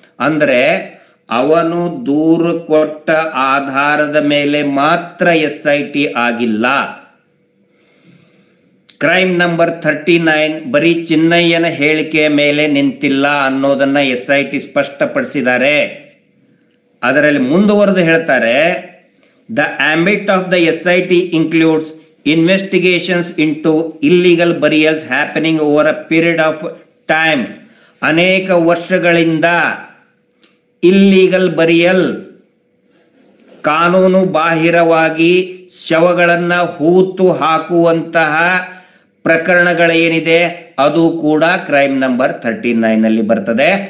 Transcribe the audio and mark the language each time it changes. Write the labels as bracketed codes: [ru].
[kn] ಅಂದರೆ ಅವನು ದೂರು ಕೊಟ್ಟ ಆಧಾರದ ಮೇಲೆ ಮಾತ್ರ SIT ಆಗಿಲ್ಲ. ಕ್ರೈಮ್ ನಂಬರ್ 39 ಬರೀ ಚಿನ್ನಯ್ಯನ ಹೇಳಿಕೆಯ ಮೇಲೆ ನಿಂತಿಲ್ಲ ಅನ್ನೋದನ್ನ SIT ಸ್ಪಷ್ಟಪಡಿಸಿದ್ದಾರೆ. ಅದರಲ್ಲಿ ಮುಂದುವರೆದು ಹೇಳ್ತಾರೆ, [en] The ambit of the SIT includes investigations into illegal burials happening over a period of time. [kn] ಅನೇಕ ವರ್ಷಗಳಿಂದ ಇಲ್ಲಿಗಲ್ ಬರಿಯಲ್, ಕಾನೂನು ಬಾಹಿರವಾಗಿ ಶವಗಳನ್ನು ಹೂತು ಹಾಕುವಂತಹ ಪ್ರಕರಣಗಳೇನಿದೆ ಅದು ಕೂಡ ಕ್ರೈಮ್ ನಂಬರ್ 39ನಲ್ಲಿ ಬರ್ತದೆ.